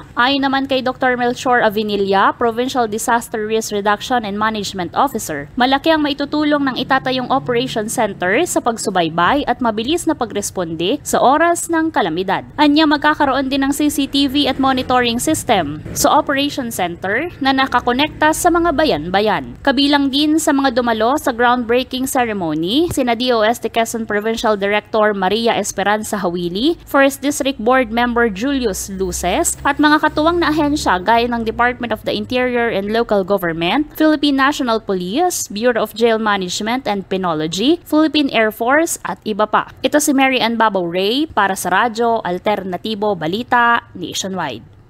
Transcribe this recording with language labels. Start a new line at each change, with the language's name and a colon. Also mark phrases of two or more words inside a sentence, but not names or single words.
Filipino: Ayon naman kay Dr. Melchor Avinilla,
English: Provincial Disaster Risk Reduction and Management Officer,
Filipino: malaki ang maitutulong ng itatayong
English: operation center
Filipino: sa pagsubaybay at mabilis na pagresponde sa oras ng kalamidad. Anya magkakaroon din ng CCTV at
English: monitoring system
Filipino: sa
English: operation center
Filipino: na nakakonekta sa mga bayan-bayan. Kabilang din sa mga dumalo sa
English: groundbreaking ceremony,
Filipino: sina DOST Quezon
English: Provincial Director
Filipino: Maria Esperanza Hawili, 1st
English: District Board Member
Filipino: Julius Luces, at mga katuwang na ahensya gaya ng Department of the Interior and Local Government, Philippine National Police, Bureau of Jail Management and Penology, Philippine Air Force at iba pa. Ito si Mary Ann Babaw Ray para sa Radyo Alternatibo Balita Nationwide.